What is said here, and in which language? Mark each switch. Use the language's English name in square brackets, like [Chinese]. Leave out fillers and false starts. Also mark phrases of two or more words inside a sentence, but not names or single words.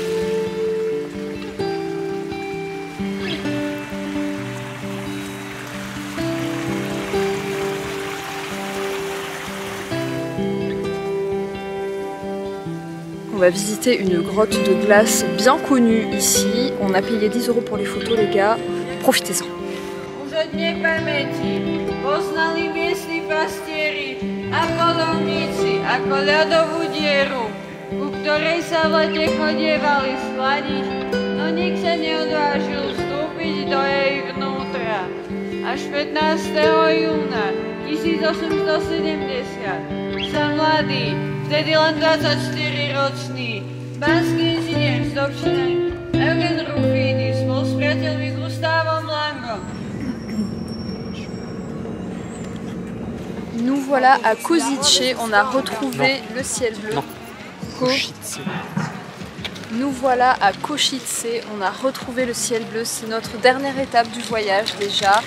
[French] On va visiter une grotte de glace bien connue ici. On a payé 10 € pour les photos les gars. Profitez-en. [Slovak] Poznali miestni pastieri a polovníci ako ľadovú dieru, ku ktorej sa v lete chodievali schladiť, no nik sa neodvážil vstúpiť do jej vnútra. Až 15. júna 1870 sa mladý, vtedy len 24-ročný, banský inžinier z Dobšina Eugen Rufini spolu s priateľmi Gustavom Langom. [French] Nous voilà à Košice, on a retrouvé le ciel bleu. Nous voilà à Košice, on a retrouvé le ciel bleu, c'est notre dernière étape du voyage déjà.